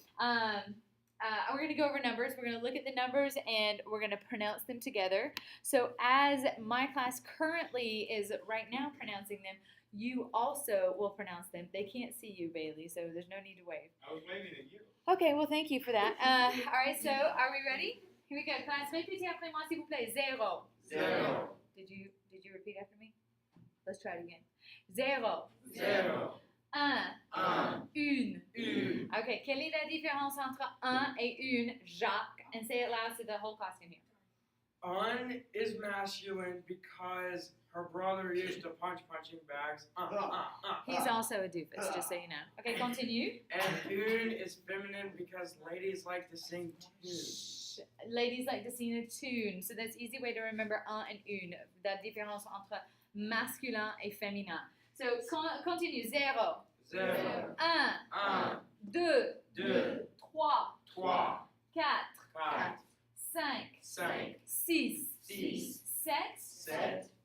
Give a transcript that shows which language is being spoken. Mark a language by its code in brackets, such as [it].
[en] We're going to go over numbers. We're going to look at the numbers, and we're going to pronounce them together. So as my class currently is right now pronouncing them, you also will pronounce them. They can't see you, Bailey, so there's no need to wave. I was waving at you. Okay, well, thank you for that. All right, so are we ready? Here we go. [fr] Class, répétez après moi, s'il vous plaît. Zéro. [en] Zero. Did you repeat after me? Let's try it again. [fr] Zéro. [en] Zero. [fr] Un. Une. Une. Okay, quelle est la différence entre un et une, Jacques? [en] And say it loud so the whole class can hear. Un is masculine because her brother used to punching bags. He's also a doofus, just so you know. Okay, continue. And une is feminine because ladies like to sing tunes. Ladies like to sing a tune, so that's easy way to remember un and une. [fr] La différence entre masculin et féminin. [en] So continue. [fr] Zéro. [en] Zero. [fr] Un. Deux. Deux. Trois. Trois. Quatre. Quatre. Cinq. Cinq. Six. Six. Sept. Sept.